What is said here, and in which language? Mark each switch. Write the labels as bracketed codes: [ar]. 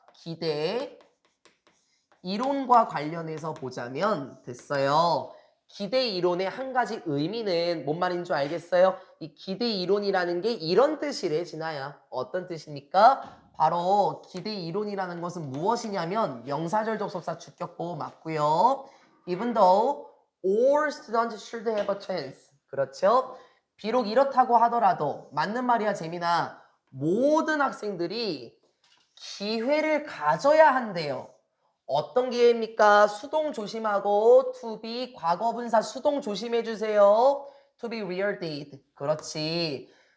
[ko] 기대, 이론과 관련해서 보자면 됐어요. 기대 이론의 한 가지 의미는 뭔 말인 줄 알겠어요? 이 기대 이론이라는 게 이런 뜻이래, 진아야. 어떤 뜻입니까? 바로 기대 이론이라는 것은 무엇이냐면 명사절 접속사 주격보호 맞고요. [en] Even though all students should have a chance. [ko] 그렇죠? 비록 이렇다고 하더라도 맞는 말이야, 재민아. 모든 학생들이 기회를 가져야 한대요. 어떤 기회입니까? 수동 조심하고 to be 과거분사 수동 조심해 주세요. [en] to be rewarded. [ko] 그렇지.